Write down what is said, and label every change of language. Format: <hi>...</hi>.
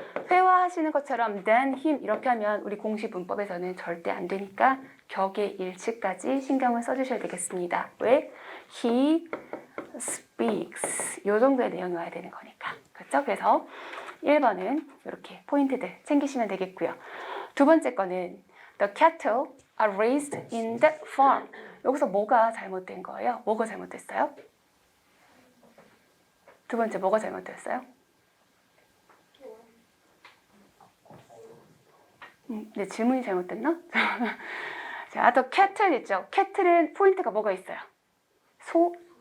<ko>회화하시는 것처럼</ko> <en>than him</en> <ko>이렇게 하면 우리 공식 문법에서는 절대 안 되니까 격의 일치까지 신경을 써주셔야 되겠습니다. 왜?</ko> <en>he speaks</en> <ko>이 정도의 내용이 와야 되는 거니까. 그렇죠? 그래서 1번은 이렇게 포인트들 챙기시면 되겠고요.</ko> <en>두 번째 거는 the cattle are raised in that farm.</en> <ko>여기서 뭐가 잘못된 거예요? 뭐가 잘못됐어요? 두 번째 뭐가 잘못됐어요? 네, 질문이 잘못됐나? 자, 또 cattle 있죠. cattle은 포인트가 뭐가 있어요? 소,</ko>